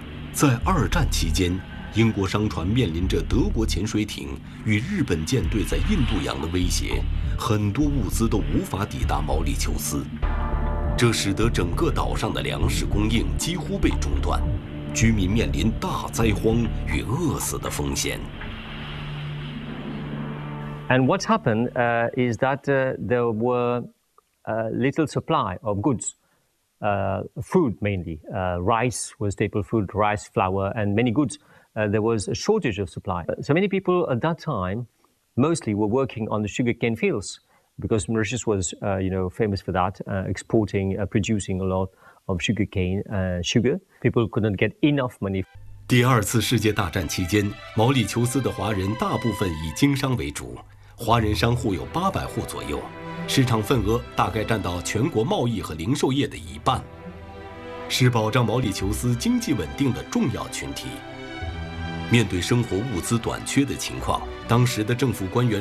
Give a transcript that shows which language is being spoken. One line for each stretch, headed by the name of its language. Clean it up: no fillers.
Chinese: 在二战期间，英国商船面临着德国潜水艇与日本舰队在印度洋的威胁，很多物资都无法抵达毛里求斯，这使得整个岛上的粮食供应几乎被中断，居民面临大灾荒与饿死的风险。
English: And what's happened is that there were little supply of goods, food mainly. Rice was staple food, rice, flour, and many goods. There was a shortage of supply. So many people at that time mostly were working on the sugarcane fields because Mauritius was famous for that, exporting, producing a lot of sugarcane, sugar. People couldn't get enough money.
Chinese: 第二次世界大战期间，毛里求斯的华人大部分以经商为主，华人商户有800户左右，市场份额大概占到全国贸易和零售业的一半，是保障毛里求斯经济稳定的重要群体。面对生活物资短缺的情况，当时的政府官员